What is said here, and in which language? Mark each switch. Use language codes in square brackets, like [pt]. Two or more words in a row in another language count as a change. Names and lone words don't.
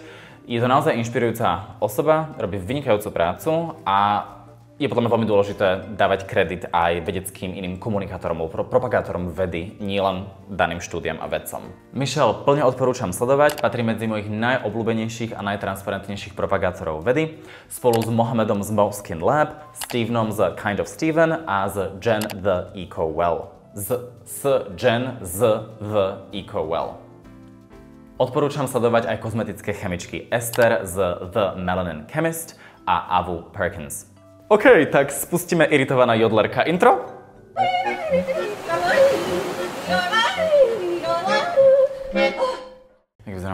[sk] Je to naozaj inšpirujúca osoba, robí vynikajúcu prácu a Je podľa mňa veľmi dôležité dávať kredit aj vedeckým iným komunikátorom, propagátorom vedy, nielen daným štúdiam a vedcom. Michelle plne odporúčam sledovať, patrí medzi mojich najobľúbenejších a najtransparentnejších propagátorov vedy, spolu s Mohamedom z Moskin Lab, Stevenom z Kind of Steven a s Jen the Eco Well. Jen z the Eco Well. Odporúčam sledovať aj kozmetické chemičky Esther z The Melanin Chemist a Avu Perkins. OK, tak spustíme iritovaná jodlerka intro. Jak vyzerám?